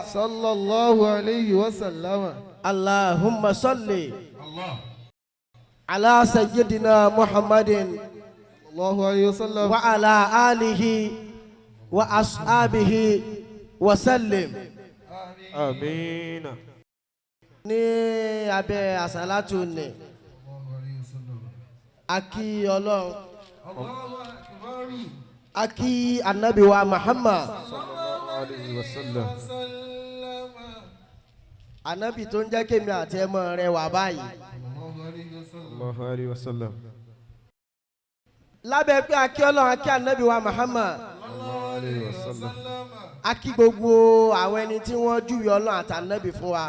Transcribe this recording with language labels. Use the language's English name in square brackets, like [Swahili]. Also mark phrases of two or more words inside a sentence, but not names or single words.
[Arabic] صلى الله عليه وسلم اللهم صل على سيدنا محمد الله عليه وسلم وعلى آله وأصحابه وسلم آمين [Yoruba] ní abẹ́ àsálátù ní akí ọlọ́run akí ànábì wa Muhammad ànábì tó ń jẹ́ kémi àti ẹmọ rẹ̀ wà báyìí lábẹ́ pé akí ọlọ́run akí ànábì wa Muhammad akí gbogbo àwọn ẹni tí wọ́n júwe ọlọ́run àtànábì fún wa